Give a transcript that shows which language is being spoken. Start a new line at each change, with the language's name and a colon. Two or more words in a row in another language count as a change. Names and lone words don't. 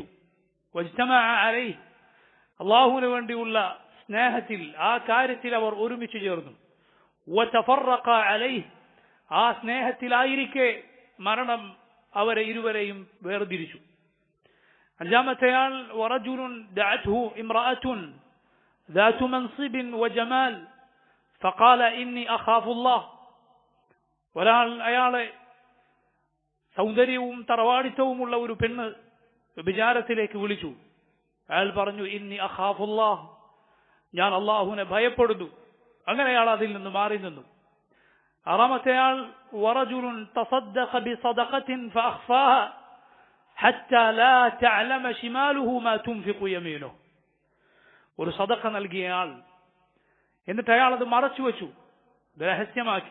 Arabic: واجتمع عليه,
Malayalam: അല്ലാഹുവിന് വേണ്ടിയുള്ള സ്നേഹത്തിൽ ആ കാര്യത്തിൽ അവർ ഒരുമിച്ച് ചേർന്നു.
Arabic: وتفرق عليه,
Malayalam: ആ സ്നേഹത്തിലായിരിക്കെ മരണം അവരെ ഇരുവരെയും വേർതിരിച്ചു.
Arabic: അഞ്ചാമത്തെയാൾ ورجل دعته امرأة ذات منصب وجمال فقال إني أخاف الله,
Malayalam: ഒരാൾ അയാളെ സൗന്ദര്യവും തറവാടിത്തവുമുള്ള ഒരു പെണ്ണ് വ്യഭിചാരത്തിലേക്ക് വിളിച്ചു. അയാൾ പറഞ്ഞു,
Arabic: إني أخاف الله,
Malayalam: ഞാൻ അല്ലാഹുവിനെ ഭയപ്പെടുന്നു. അങ്ങനെ അയാൾ അതിൽ നിന്ന് മാറി നിന്നു.
Arabic: ആറാമത്തെയാൾ ورجل تصدق بصدقة فأخفاها حتى لا تعلم شماله ما تنفق يمينه,
Malayalam: ഒരു സദഖ നൽകിയ ആൾ, എന്നിട്ട് അയാൾ അത് മറച്ചു വെച്ചു, രഹസ്യമാക്കി.